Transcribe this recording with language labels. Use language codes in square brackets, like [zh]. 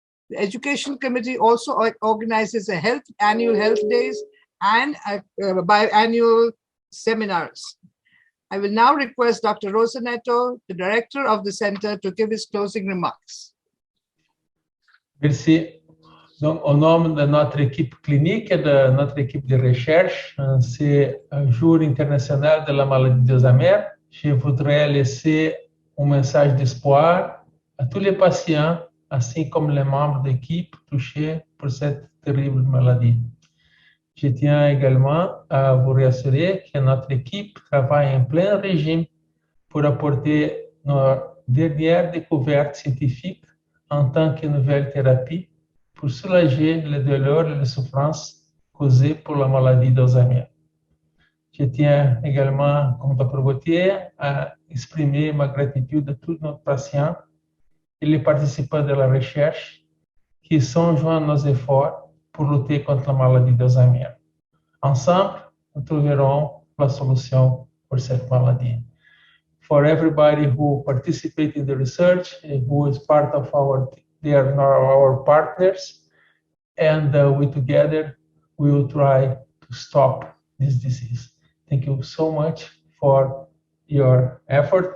[en] The Education Committee also organizes annual health days and biannual seminars. I will now request Dr. Rosanetto, the director of the center, to give his closing remarks. [fr] Merci. Donc, au nom de notre équipe clinique et de notre équipe de recherche, c'est un jour international de la maladie d'Alzheimer. Je voudrais laisser un message d'espoir à tous les patients, ainsi comme les membres d'équipe touchés par cette terrible maladie. Je tiens également à vous rassurer que notre équipe travaille en plein régime pour apporter nos dernières découvertes scientifiques en tant que nouvelles thérapies pour soulager le douleur et les souffrances causées par la maladie d'Alzheimer. Je tiens également, comme Dr. Gautier, à exprimer ma gratitude à tous nos patients et les participants de la recherche qui sont joints à nos efforts pour lutter contre la maladie d'Alzheimer. Ensemble, nous trouverons la solution pour cette maladie. [en] For everybody who participates in the research and who is part of they are our partners, and we together we will try to stop this disease. Thank you so much for your effort.